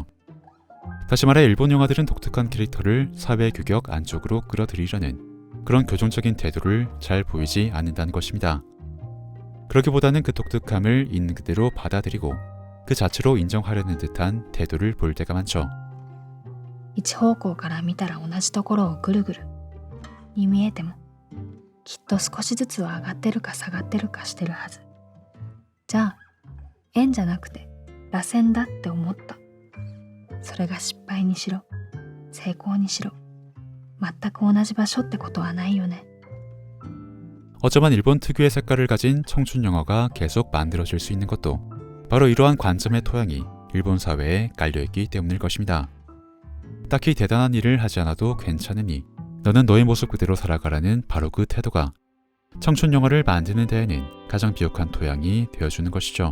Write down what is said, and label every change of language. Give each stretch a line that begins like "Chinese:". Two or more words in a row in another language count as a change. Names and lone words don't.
Korean: 다시 말해 일본 영화들은 독특한 캐릭터를 사회 규격 안쪽으로 끌어들이려는 그런 교정적인 태도를 잘 보이지 않는다는 것입니다. 그러기보다는 그 독특함을 있는 그대로 받아들이고 그 자체로 인정하려는 듯한 태도를 보일 때가 많죠.
Japanese: 一方向から見たら同じところをぐるぐるに見えてもきっと少しずつは上がってるか下がってるかしてるはず。じゃあ円じゃなくて螺旋だって思った。それが失敗にしろ成功にしろ全く同じ場所ってことはないよね。
Korean: 어쩌면 일본 특유의 색깔을 가진 청춘 영화가 계속 만들어질 수 있는 것도 바로 이러한 관점의 토양이 일본 사회에 깔려있기 때문일 것입니다. 딱히 대단한 일을 하지 않아도 괜찮으니 너는 너의 모습 그대로 살아가라는 바로 그 태도가 청춘 영화를 만드는 데에는 가장 비옥한 토양이 되어주는 것이죠.